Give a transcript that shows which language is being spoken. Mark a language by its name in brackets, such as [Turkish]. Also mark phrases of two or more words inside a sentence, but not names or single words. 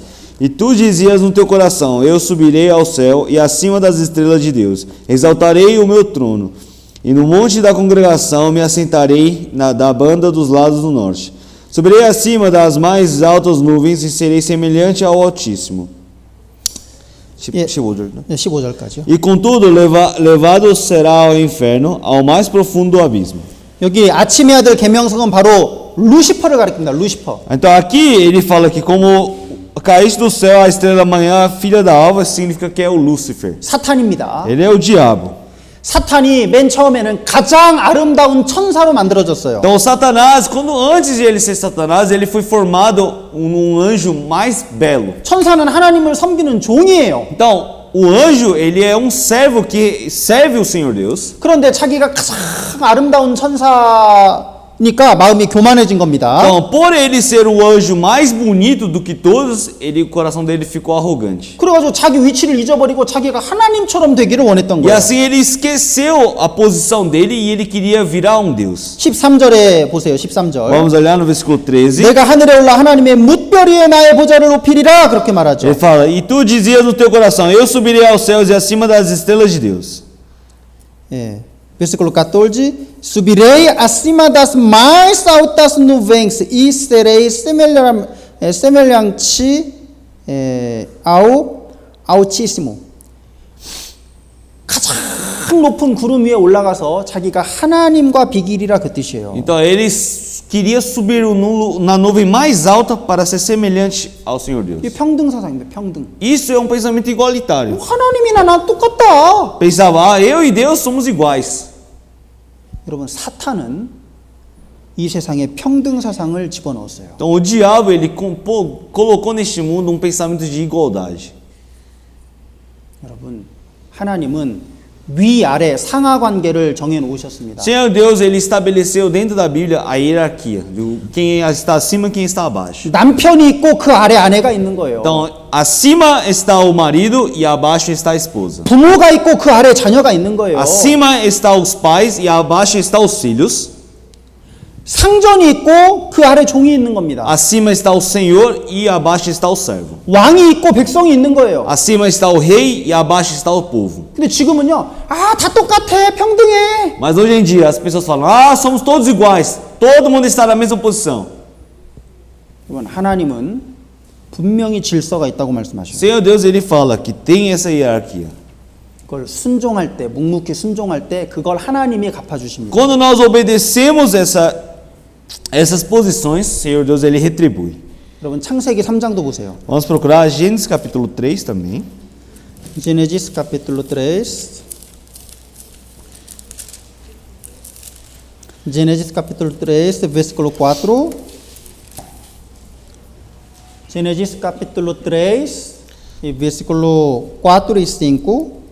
[Portuguese] E tu dizias no teu coração, eu subirei ao céu e acima das estrelas de Deus, exaltarei o meu trono, e no monte da congregação me assentarei da banda dos lados do norte. Subirei acima das mais altas nuvens e serei semelhante ao Altíssimo. [Korean] 15절까지요. [Portuguese] E contudo, levado será ao inferno, ao mais profundo do abismo. [Korean] 여기 아침의 아들 계명성은 바로 루시퍼를 가리킵니다. 루시퍼. [Portuguese] Então aqui ele fala que como caíste do céu a estrela da manhã, filha da alva, significa que é o Lúcifer. [Korean] 사탄입니다. [Portuguese] Ele é o diabo. [Korean] 사탄이 맨 처음에는 가장 아름다운 천사로 만들어졌어요. [Portuguese] Então Satanás, antes de ele ser Satanás, ele foi formado um anjo mais belo. [Korean] 천사는 하나님을 섬기는 종이에요. [Portuguese] Então o anjo, ele é um servo que serve o Senhor Deus. [Korean] 그런데 자기가 가장 아름다운 천사니까 마음이 교만해진 겁니다. [Portuguese] Então, por ele ser o anjo mais bonito do que todos, o coração dele ficou arrogante. [Korean] 그래가지고 자기 위치를 잊어버리고 자기가 하나님처럼 되기를 원했던 [Portuguese] E [Korean] 거예요. [Portuguese] assim ele esqueceu a posição dele e ele queria virar um Deus. [Korean] 13절에 보세요. 13절. [Portuguese] Vamos olhar no versículo 13. [Korean] 내가 하늘에 올라 하나님의 뭇별 위에 나의 보좌를 높이리라 그렇게 말하죠. [Portuguese] Ele fala, e tu dizias no teu coração, eu subirei aos céus e acima das estrelas de Deus. 예. Versículo 14. Subirei acima das mais altas nuvens e serei semelhante ao Altíssimo. [Korean] 가장 높은 구름 위에 올라가서 자기가 하나님과 비기리라 그 뜻이에요. [Portuguese] Então ele queria subir na nuvem mais alta para ser semelhante ao Senhor Deus. [Korean] 이 평등 사상입니다. 평등. [Portuguese] Isso é um pensamento igualitário. [Korean] 하나님이나 나 똑같다. [Portuguese] Pensava, eu e Deus somos iguais. [Korean] 여러분 사탄은 이 세상에 평등 사상을 집어넣었어요. [Portuguese] Então o diabo ele colocou neste mundo um pensamento de igualdade. [Korean] 여러분, 하나님은 위아래 상하 관계를 정해 놓으셨습니다. [Portuguese] Senhor Deus ele estabeleceu dentro da Bíblia a hierarquia, quem está acima e quem está abaixo. [Korean] 남편이 있고 그 아래 아내가 있는 거예요. [Portuguese] Então acima está o marido e abaixo está a esposa. [Korean] 부모가 있고 그 아래 자녀가 있는 거예요. [Portuguese] Acima está os pais e abaixo está os filhos. [Korean] 상전이 있고 그 아래 종이 있는 겁니다. [Portuguese] Acima está o Senhor e abaixo está o servo. [Korean] 왕이 있고 백성이 있는 거예요. [Portuguese] Acima está o rei e abaixo está o povo. [Korean] 근데 지금은요, 다 똑같아, 평등해. [Portuguese] Mas hoje em dia as pessoas falam: somos todos iguais, todo mundo está na mesma posição. [Korean] 여러분, 하나님은 분명히 질서가 있다고 말씀하셔요. [Portuguese] Senhor Deus ele fala que tem essa hierarquia. [Korean] 그걸 순종할 때, 묵묵히 순종할 때 그걸 하나님이 갚아주십니다. [Portuguese] Quando nós obedecemos essas posições, Senhor Deus ele retribui. [Korean] 여러분, 창세기 3장도 보세요. [Portuguese] Vamos procurar Gênesis capítulo 3 também. Gênesis capítulo 3. Gênesis capítulo 3, versículo 4. Gênesis capítulo 3, versículo 4 e 5.